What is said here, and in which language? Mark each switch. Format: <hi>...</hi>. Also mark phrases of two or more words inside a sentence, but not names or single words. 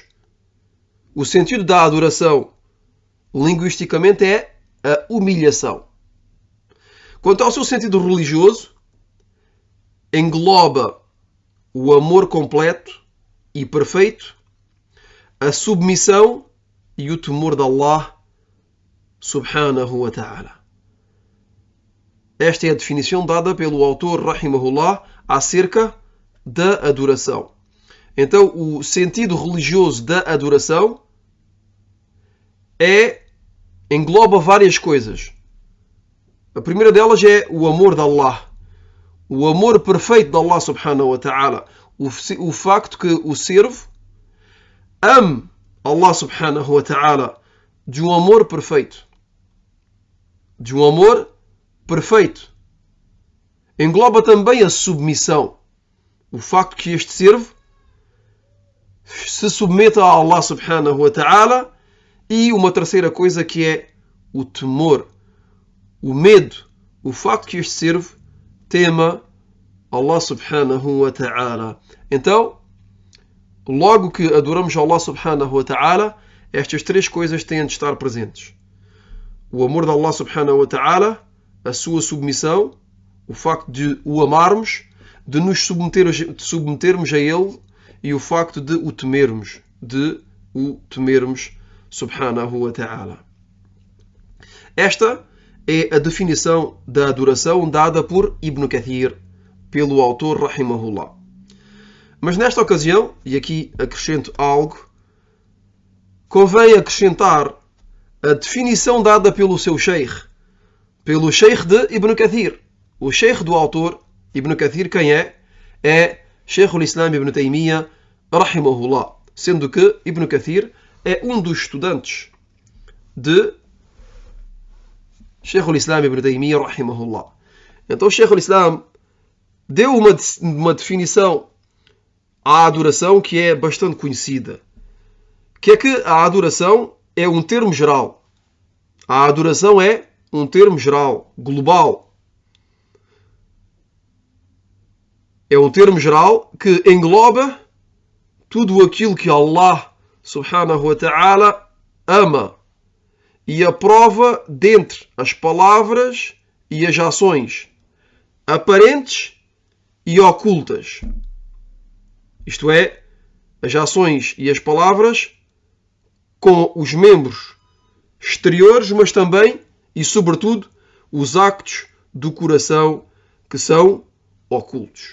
<pt>O sentido da adoração linguisticamente é a humilhação. Quanto ao seu sentido religioso, engloba o amor completo e perfeito, a submissão e o temor de Allah</pt> <ar>سبحانه وتعالى.</ar> <pt>Esta é a definição dada pelo autor, rahimahullah, acerca da adoração. Então, o sentido religioso da adoração engloba várias coisas. A primeira delas é o amor de Allah. O amor perfeito de Allah</pt> <ar>سبحانه وتعالى.</ar> <pt>O facto que o servo ame Allah</pt> <ar>سبحانه وتعالى</ar> <pt>de um amor perfeito. De um amor perfeito. engloba também a submissão. O facto que este servo se submeta a Allah</pt> <ar>سبحانه وتعالى,</ar> <pt>e uma terceira coisa que é o temor, o medo, o facto que este servo tema Allah</pt> <ar>سبحانه وتعالى.</ar> <pt>Então, logo que adoramos Allah</pt> <ar>سبحانه وتعالى,</ar> <pt>estas três coisas têm de estar presentes. O amor de Allah</pt> <ar>سبحانه وتعالى,</ar> <pt>a sua submissão, o facto de o amarmos, de nos submetermos a Ele, e o facto de o temermos</pt> <ar>سبحانه وتعالى.</ar> <pt>Esta é a definição da adoração dada por Ibn Kathir, pelo autor rahimahullah. Mas nesta ocasião, e aqui acrescento algo, convém acrescentar a definição dada pelo seu sheikh, pelo sheikh de Ibn Kathir. O sheikh do autor, Ibn Kathir, quem é? É Sheikh al-Islam Ibn Taymiyyah rahimahullah, sendo que Ibn Kathir é um dos estudantes de Sheikh al-Islam Ibn Taymiyyah rahimahullah. Então Sheikh al-Islam deu uma definição à adoração que é bastante conhecida, que é que a adoração é um termo geral. A adoração é um termo geral, global. É um termo geral que engloba tudo aquilo que Allah</pt> <ar>سبحانه وتعالى</ar> <pt>ama e aprova dentre as palavras e as ações aparentes e ocultas. Isto é, as ações e as palavras com os membros exteriores, mas também e sobretudo os actos do coração que são ocultos.</pt>